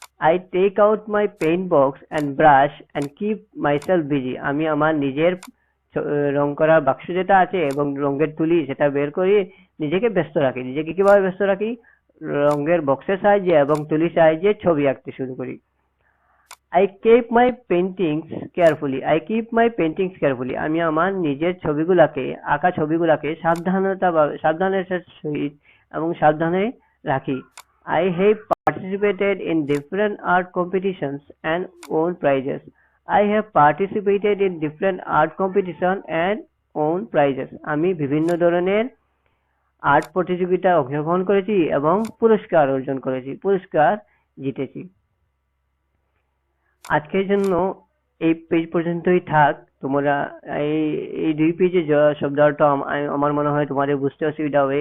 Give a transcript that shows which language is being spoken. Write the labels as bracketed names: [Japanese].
[English] I take out my paint box and brush and keep myself busy, [Bangla] আমি আমার নিজের রং করার বাক্স যেটা আছে এবং রঙের তুলি সেটা বের করে নিজেকে ব্যস্ত রাখি। নিজেকে কিভাবে ব্যস্ত রাখি? রঙের বক্সের সাহায্যে এবং তুলির সাহায্যে ছবি আঁকতে শুরু করি। [English] I keep my paintings carefully. I keep my paintings carefully. [Bangla] আমি আমার নিজের ছবিগুলাকে, আঁকা ছবিগুলাকে সাবধানের সহিত এবং সাবধানে রাখি। [English] I have participated in different art competitions and won prizes. I have participated in different art competition and won prizes. [Bangla] আমি বিভিন্ন ধরনের আর্ট প্রতিযোগিতায় অংশগ্রহণ করেছি এবং পুরস্কার অর্জন করেছি, পুরস্কার জিতেছি। আজকের জন্য এই পেজ পর্যন্তই থাক। তোমরা এই এই 2 পেজে শব্দার্থ আমার মনে হয় তোমাদের বুঝতে অসুবিধা হবে।